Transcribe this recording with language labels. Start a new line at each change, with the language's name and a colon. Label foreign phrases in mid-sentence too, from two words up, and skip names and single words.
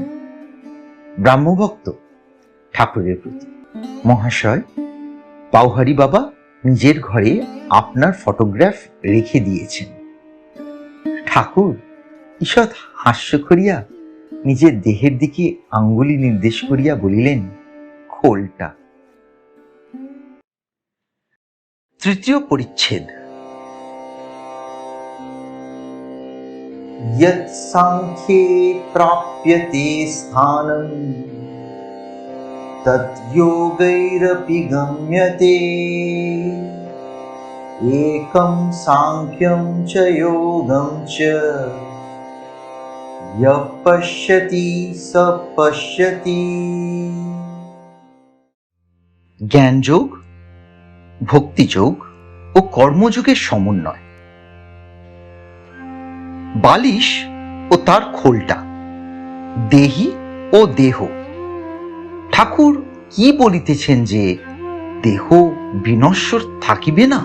Bangla: ব্রাহ্মভক্ত ঠাকুরের প্রতি, মহাশয়, পাউহারি বাবা নিজের ঘরে আপনার ফটোগ্রাফ রেখে দিয়েছেন। ঠাকুর ঈষৎ হাস্য করিয়া নিজের দেহের দিকে আঙ্গুলি নির্দেশ করিয়া বলিলেন, খোলটা। তৃতীয় পরিচ্ছেদ।
Sanskrit: यत् सांख्ये प्राप्यते स्थानं तत् योगैरपि गम्यते एकं सांख्यं च योगं च यः पश्यति स पश्यति।
Bangla: জ্ঞানযোগ, ভক্তিযোগ ও কর্মযোগের সমন্বয়। বালিশ ও তার খোলটা, দেহি ও দেহ। ঠাকুর কি বলিতেছেন যে দেহ বিনশ্বর থাকিবে না?